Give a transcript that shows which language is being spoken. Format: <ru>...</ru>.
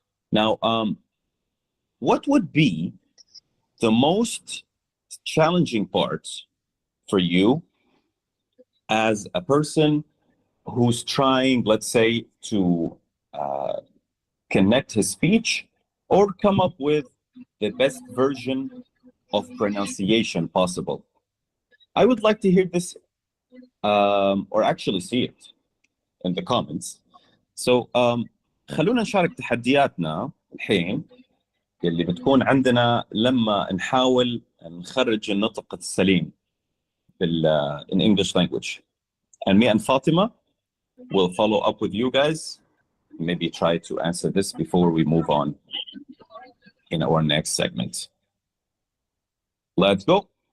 <en>Now, what would be the most challenging parts for you as a person who's trying, let's say, to connect his speech or come up with the best version of pronunciation possible? I would like to hear this or actually see it in the comments. So</en> <ar>خلونا نشارك تحدياتنا الحين اللي بتكون عندنا لما نحاول نخرج النطق السليم</ar> <en>in English language. And me and Fatima will follow up with you guys, maybe try to answer this before we move on in our next segment. Let's go.</en>